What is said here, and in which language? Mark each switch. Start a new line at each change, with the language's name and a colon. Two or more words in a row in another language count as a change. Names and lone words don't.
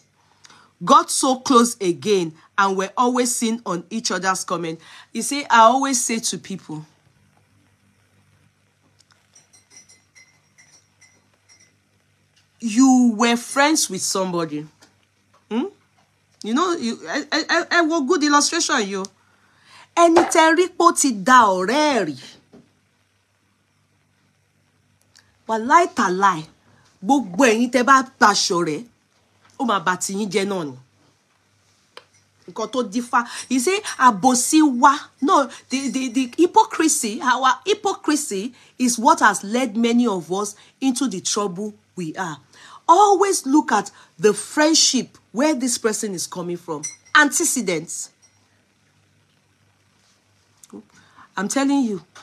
English: Got so close again and were always seen on each other's comment. You see, I always say to people, you were friends with somebody. You know, I want good illustration, you.
Yoruba: Ẹni tẹ́ rí pó ti da ọ̀rẹ́ rí. Wàláì tàláì, gbogbo ẹ̀yin tẹ́ bá bá ṣọ̀rẹ́, ó máa bá ti yín jẹ́ náà ni. Nǹkan tó dífá.
English: You say,
Yoruba: àbòsí wa.
English: No, the hypocrisy, our hypocrisy is what has led many of us into the trouble we are. Always look at the friendship, where this person is coming from. Antecedents. I'm telling you.